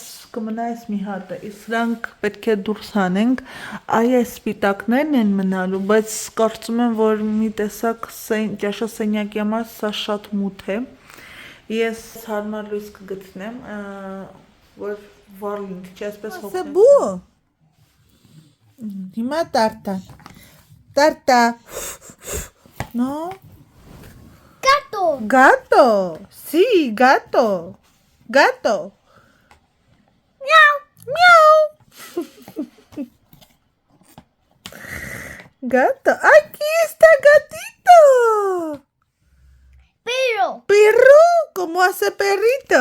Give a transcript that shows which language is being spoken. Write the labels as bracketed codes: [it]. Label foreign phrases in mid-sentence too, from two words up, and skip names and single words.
[hy] կմնա այս մի հատը, իսկ սրանք պետք է դուրս հանենք, այս սպիտակներն են մնալու, բայց կարծում եմ, որ մի տեսակ ճաշասենյակի համար սա շատ մութ է, ես հարմար լույս կգտնեմ, որ վառ լինի, չի այսպես հոգնեմ։ Բու, հիմա տարտա, [es] no, gato, sí, gato, miau, gato, aquí está gatito, perro, ¿cómo hace perrito?